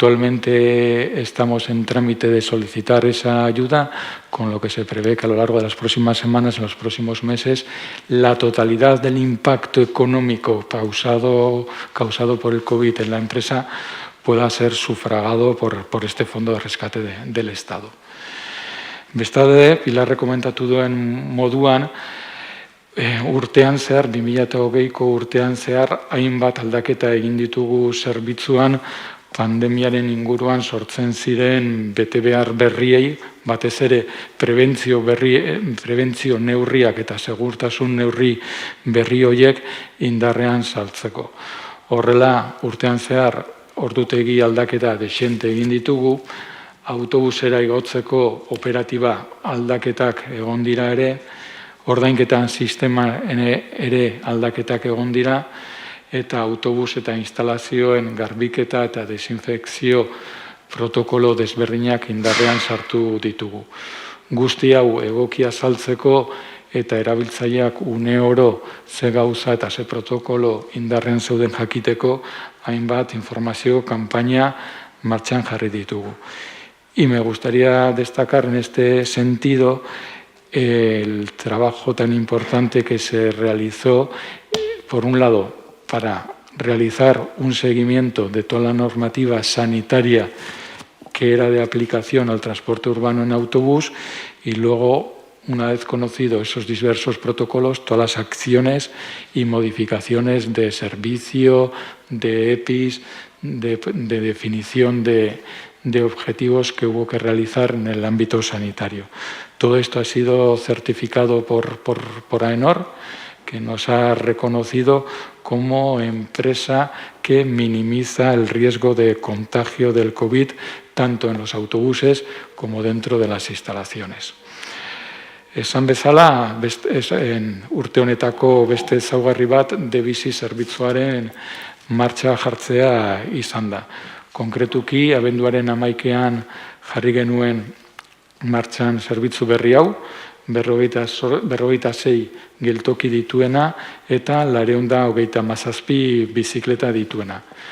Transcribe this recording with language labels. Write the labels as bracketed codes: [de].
[es] Actualmente estamos en trámite de solicitar esa ayuda, con lo que se prevé que a lo largo de las próximas semanas, en los próximos meses, la totalidad del impacto económico causado por el COVID en la empresa pueda ser sufragado por este fondo de rescate del Estado. [eu] Bestalde, Pilar komentatu duen moduan, urtean zehar, 2020ko urtean zehar, hainbat aldaketa egin ditugu zerbitzuan, pandemiaren inguruan sortzen ziren betebehar berriei, batez ere prebentzio neurriak eta segurtasun neurri berri horiek indarrean sartzeko. Horrela, urtean zehar, ordutegi aldaketa dexente egin ditugu, autobusera igotzeko operatiba aldaketak egon dira ere, ordainketan sistema ere aldaketak egon dira, eta autobus eta instalazioen garbiketa eta desinfekzio protokolo desberdinak indarrean sartu ditugu. Guzti hau egokia saltzeko eta erabiltzaileak une oro ze gauza eta ze protokolo indarrean zeuden jakiteko hainbat informazio kanpaina martxan jarri ditugu. [es] Y me gustaría destacar en este sentido el trabajo tan importante que se realizó, por un lado, para realizar un seguimiento de toda la normativa sanitaria que era de aplicación al transporte urbano en autobús y luego, una vez conocidos esos diversos protocolos, todas las acciones y modificaciones de servicio, de EPIs, de definición de objetivos que hubo que realizar en el ámbito sanitario. Todo esto ha sido certificado por AENOR, que nos ha reconocido como empresa que minimiza el riesgo de contagio del COVID tanto en los autobuses como dentro de las instalaciones. [eu] Esan bezala, urte honetako beste ezaugarri bat debizi zerbitzuaren martxa jartzea izan da. Konkretuki, abenduaren 11ean jarri genuen martxan zerbitzu berri hau, 56 geltoki dituena eta 437 bizikleta dituena.